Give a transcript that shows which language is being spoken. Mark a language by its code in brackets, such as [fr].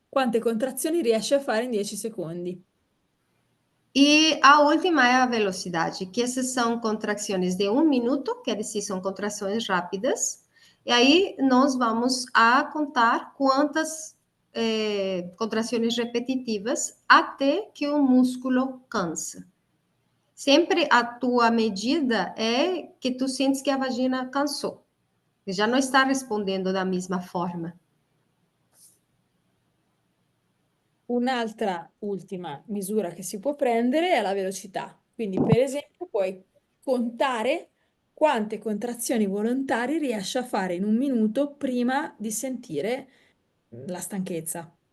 [it] Quante contrazioni riesci a fare in 10 secondi? [pt] E a última é a velocidade, que essas são contrações de 1 minuto, quer dizer, são contrações rápidas. E aí nós vamos a contar quantas contrações repetitivas até que o músculo cansa. Sempre a tua medida é que tu sentes que a vagina cansou. Já não está respondendo da mesma forma. [it] Un'altra ultima misura che si può prendere è la velocità. Quindi, per esempio, puoi contare quante contrazioni volontarie riesci a fare in 1 minuto prima di sentire la stanchezza.